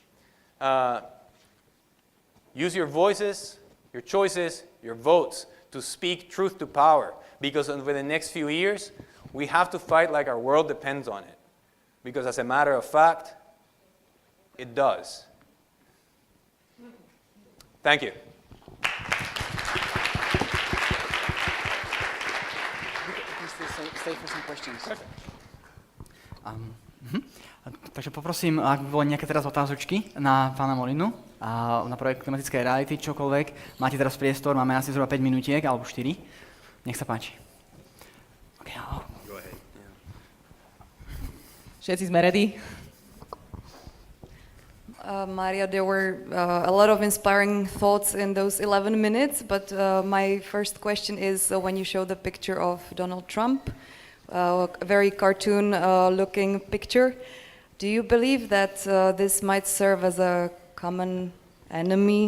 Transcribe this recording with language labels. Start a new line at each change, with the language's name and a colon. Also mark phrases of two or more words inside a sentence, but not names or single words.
English: Use your voices, your choices, your votes to speak truth to power, because over the next few years, we have to fight like our world depends on it. Because as a matter of fact, it does. Thank you. Stay for some questions.
Slovak: Takže poprosím, ak by boli nejaké teraz otázočky na pána Molinu a na projekt klimatickej reality, čokoľvek. Máte teraz priestor, máme asi zhruba 5 minútiek alebo 4. Nech sa páči.
English: Okay, Go ahead.
Slovak: Všetci sme ready?
English: Mario, there were a lot of inspiring thoughts in those 11 minutes, but my first question is when you show the picture of Donald Trump, a very cartoon-looking picture, do you believe that this might serve as a common enemy?